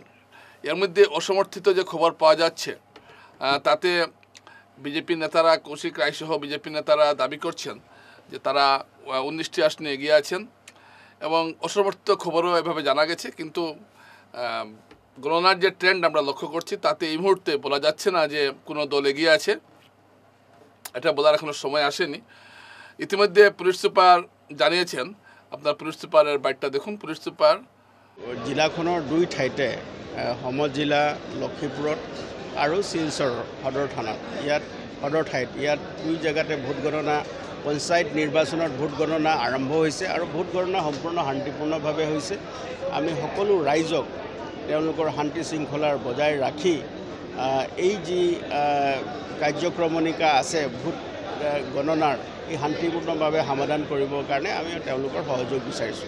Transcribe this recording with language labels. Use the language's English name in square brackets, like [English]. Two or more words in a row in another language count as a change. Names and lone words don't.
[Bangla] এর মধ্যে অসমর্থিত যে খবর পাওয়া যাচ্ছে তাতে বিজেপি নেতারা, কৌশিক রায়সহ বিজেপি নেতারা দাবি করছেন যে তারা 19টি আসনে এগিয়ে আছেন এবং অসমর্থিত খবরও এভাবে জানা গেছে। কিন্তু গণনার যে ট্রেন্ড আমরা লক্ষ্য করছি তাতে এই মুহূর্তে বলা যাচ্ছে না যে কোনো দল এগিয়ে আছে, এটা বলার এখনো সময় আসেনি। ইতিমধ্যে পুলিশ সুপার জানিয়েছেন, আপনার পুলিশ সুপারের বাইটটা দেখুন। পুলিশ সুপার [Assamese] জিলাখনৰ 2 ঠাইতে সমজিলা লক্ষীপুৰত আৰু শিলচৰ সদৰ থানাত সদৰ ঠাইত 2 জেগাতে ভোট গণনা, পঞ্চায়ত নিৰ্বাচনত ভোট গণনা আৰম্ভ হৈছে আৰু ভোট গণনা সম্পূৰ্ণ শান্তিপূৰ্ণভাৱে হৈছে। আমি সকলো ৰাইজক তেওঁলোকৰ শান্তি শৃংখলাৰ বজাই ৰাখি এই যি কাৰ্যক্ৰমণিকা আছে ভোট গণনাৰ এই শান্তিপূৰ্ণভাৱে সমাধান কৰিবৰ কাৰণে আমি তেওঁলোকৰ সহযোগ বিচাৰিছোঁ।